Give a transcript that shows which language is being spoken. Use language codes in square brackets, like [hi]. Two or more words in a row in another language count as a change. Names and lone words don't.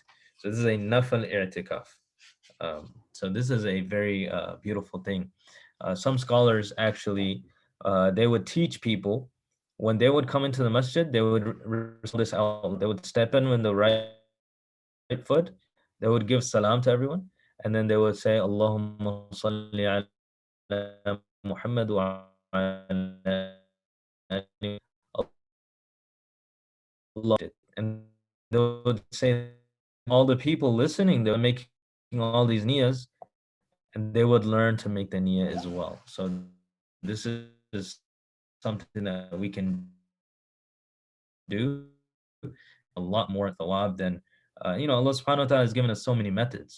[en] So this is a [ar] نفل اعتكاف. [en] So this is a very beautiful thing. Some scholars actually they would teach people when they would come into the masjid, they would recite this out. They would step in with the right foot. They would give salam to everyone, and then they would say, [ar] "اللهم صل على محمد وعلى آل الله." [en] And they would say all the people listening, they were making all these niyas, and they would learn to make the niyyah as well. So this is something that we can do a lot more thawab than Allah [ar] سبحانه وتعالى [en] has given us so many methods.